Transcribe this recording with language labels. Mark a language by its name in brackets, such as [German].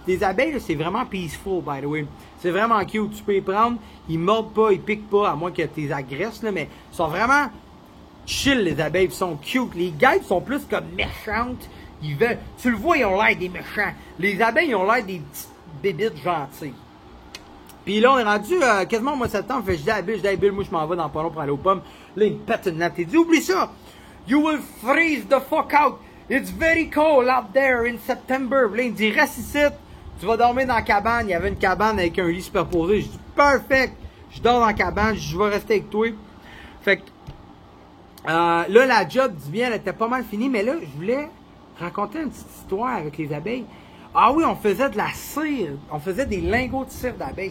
[French] Les abeilles, c'est vraiment peaceful, [English] by the way. [French] C'est vraiment cute, tu peux les prendre, ils mordent pas, ils piquent pas, à moins que tu les agresses, là, mais ils sont vraiment chill, les abeilles, ils sont cute. Les guêpes sont plus comme méchantes, tu le vois, ils ont l'air des méchants. Les abeilles, ils ont l'air des petites bébites gentilles. Puis là, on est rendu quasiment au mois de septembre. Fait que je dis à Bill, moi je m'en vais dans pas long pour aller aux pommes. Là, il me pète une nappe. Il dit, oublie ça! [English] You will freeze the fuck out! It's very cold out there in September. [French] Là, il me dit, reste ici. Tu vas dormir dans la cabane. Il y avait une cabane avec un lit superposé. Je dis, perfect! Je dors dans la cabane. Je vais rester avec toi. Fait que là, la job du miel était pas mal finie. Mais là, je voulais raconter une petite histoire avec les abeilles. Ah oui, on faisait de la cire. On faisait des lingots de cire d'abeille.